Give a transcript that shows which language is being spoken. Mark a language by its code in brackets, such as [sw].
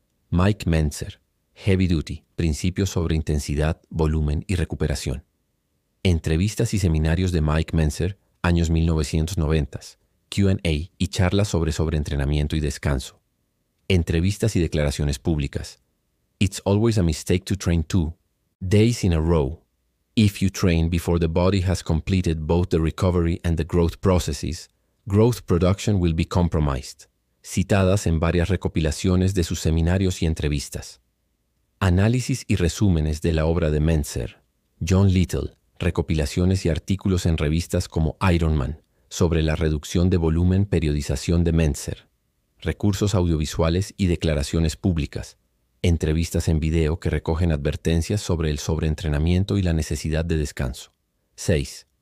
[es] Mike Mentzer, Heavy Duty, principios sobre intensidad, volumen y recuperación. Entrevistas y seminarios de Mike Mentzer, años 1990, Q&A y charlas sobre sobreentrenamiento y descanso. Entrevistas y declaraciones públicas. [en] It's always a mistake to train 2 days in a row. If you train before the body has completed both the recovery and the growth processes, growth production will be compromised. [es] citadas en varias recopilaciones de sus seminarios y entrevistas. Análisis y resúmenes de la obra de Mentzer, John Little, recopilaciones y artículos en revistas como Iron Man, sobre la reducción de volumen, periodización de Mentzer, recursos audiovisuales y declaraciones públicas, entrevistas en video que recogen advertencias sobre el sobreentrenamiento y la necesidad de descanso. 6.